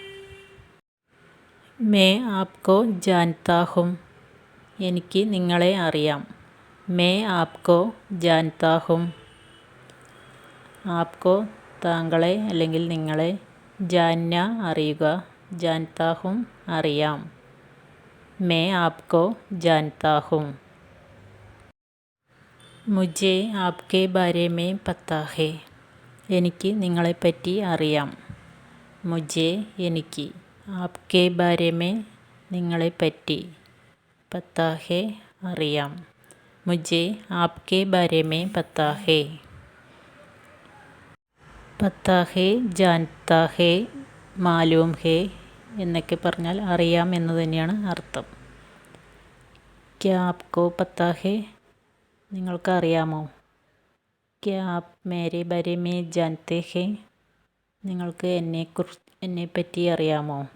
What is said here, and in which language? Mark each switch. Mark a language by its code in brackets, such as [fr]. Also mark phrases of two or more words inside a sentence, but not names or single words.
[hi] मैं आपको जानता हूँ. [ml] എനിക്ക് നിങ്ങളെ അറിയാം. [hi] मैं आपको जानता हूँ. [ml] ആപ്കോ താങ്കളെ അല്ലെങ്കിൽ നിങ്ങളെ, ജാന്ന അറിയുക, [hi] जानता हूँ [ml] അറിയാം. [hi] मैं आपको जानता हूँ. मुझे आपके बारे में पता है. [ml] എനിക്ക് നിങ്ങളെപ്പറ്റി അറിയാം. മുझे എനിക്ക്, [hi] आपके बारे में [ml] നിങ്ങളെപ്പറ്റി, [hi] पता है [ml] അറിയാം. [hi] മുझे आपके बारे में पता है. पता है, जानता है, मालूम है [ml] എന്നൊക്കെ പറഞ്ഞാൽ അറിയാം എന്ന് തന്നെയാണ് അർത്ഥം. [hi] क्या आपको पता है, [ml] നിങ്ങൾക്ക് അറിയാമോ? [hi] क्या आप मेरे बारे में जानते हैं, [ml] നിങ്ങൾക്ക് എന്നെപ്പറ്റി അറിയാമോ?